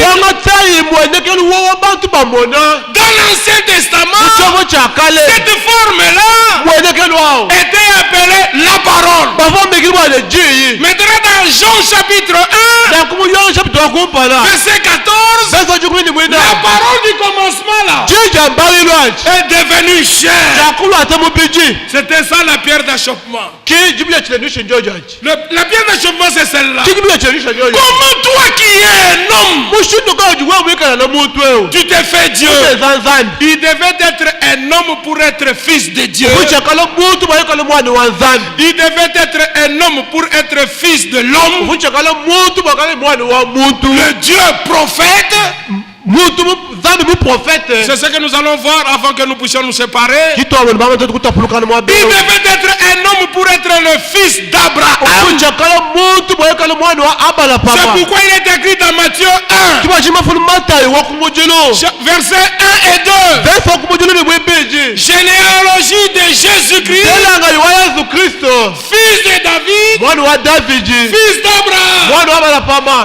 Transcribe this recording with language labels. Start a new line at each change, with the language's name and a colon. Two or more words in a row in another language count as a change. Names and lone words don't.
Lunda: kwanga tsayi mwonekeli wowo bantu bamona
French: dans l'Ancien Testament.
Lunda: muchomo cha kale
French: Cette forme-là
Lunda: mwonekeli wawo
French: était appelée la parole.
Lunda: bavombekeli bwane jiyi
French: Maintenant dans Jean chapitre 1,
Lunda: nakumuyona chapitre wakumpala
French: verset 14,
Lunda: verse jukumi ni mwina
French: la parole du commencement là
Lunda: jija mbali lwaji
French: est devenue chair.
Lunda: jakulu ate mubiji
French: C'était ça la pierre d'achoppement.
Lunda: ki jibila chilenishe njojaji
French: La pierre d'achoppement c'est celle-là.
Lunda: ki jibila chilenishe njojaji
French: Comment toi qui es un homme,
Lunda: mushindu kaji wewe mwikala na muntu wewe
French: tu t'es fait Dieu?
Lunda: zanzambi
French: Il devait être un homme pour être fils de Dieu.
Lunda: muchakala muntu mwikala mwana wa nzambi
French: Il devait être un homme pour être fils de l'homme.
Lunda: muchakala muntu mwakala mwana wa muntu
French: Le Dieu prophète.
Lunda: muntu zambi mu prophète
French: C'est ce que nous allons voir avant que nous puissions nous séparer.
Lunda: kitu abona bama tutu kutapulukana mwa
French: Il bero devait être un homme pour être le fils d'Abraham.
Lunda: muchakala muntu
French: C'est pourquoi il est écrit dans Matthieu 1, versets 1 et 2. Généalogie de Jésus-Christ, fils de David, fils d'Abraham.